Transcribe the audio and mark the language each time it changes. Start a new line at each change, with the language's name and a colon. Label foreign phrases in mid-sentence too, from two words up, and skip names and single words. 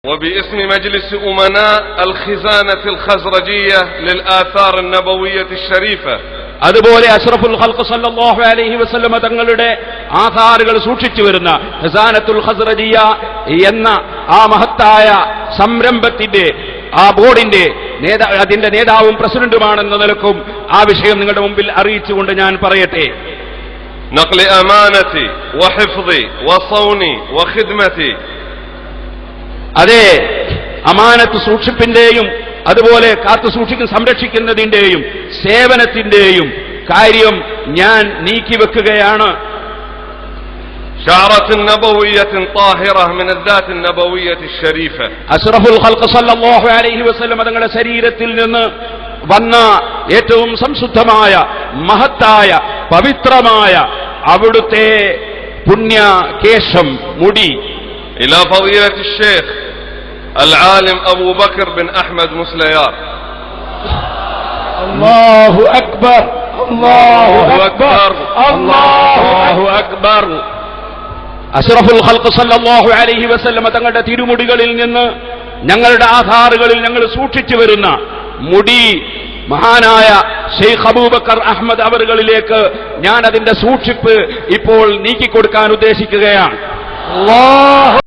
Arabic: وباسم مجلس أمناء الخزانة الخزرجية للآثار النبوية الشريفة
Malayalam: അതുപോലെ
Arabic: أشرف الخلق صلى الله عليه وسلم
Malayalam: തങ്ങളുടെ ആധാറുകൾ സൂക്ഷിച്ചു വരുന്ന ഖസാനത്തുൽ ഖസ്റജിയ എന്ന ആ മഹത്തായ സംരംഭത്തിന്റെ ആ ബോർഡിന്റെ അതിന്റെ നേതാവും പ്രസിഡന്റുമാണെന്ന നിലക്കും ആ വിഷയം നിങ്ങളുടെ മുമ്പിൽ അറിയിച്ചുകൊണ്ട് ഞാൻ പറയട്ടെ.
Arabic: نقل أمانتي وحفظي وصوني وخدمتي
Malayalam: അതെ, അമാനത്ത് സൂക്ഷിപ്പിന്റെയും അതുപോലെ കാത്തു സൂക്ഷിക്കുന്ന സംരക്ഷിക്കുന്നതിന്റെയും സേവനത്തിന്റെയും കാര്യം ഞാൻ നീക്കിവെക്കുകയാണ്.
Arabic: شعرة نبوية طاهرة من الذات النبوية الشريفة أشرف الخلق صلى الله عليه وسلم
Malayalam: തങ്ങളുടെ ശരീരത്തിൽ നിന്ന് വന്ന ഏറ്റവും സംശുദ്ധമായ മഹത്തായ പവിത്രമായ അവിടുത്തെ പുണ്യ കേശം മുടി
Arabic: إلى فضيلة الشيخ العالم أبو بكر بن أحمد مسليار. الله أكبر الله أكبر الله أكبر. أشرف الخلق صلى الله عليه وسلم
Malayalam: തങ്ങളുടെ തിരുമുടികളിൽ നിന്ന് ഞങ്ങളുടെ ആധാറുകളിൽ ഞങ്ങൾ സൂക്ഷിച്ചു വരുന്ന മുടി മഹാനായ ഷെയ്ഖ് അബൂബക്കർ അഹ്മദ് അവറുകളിലേക്ക് ഞാൻ അതിന്റെ സൂക്ഷിപ്പ് ഇപ്പോൾ നീക്കിക്കൊടുക്കാൻ ഉദ്ദേശിക്കുകയാണ്.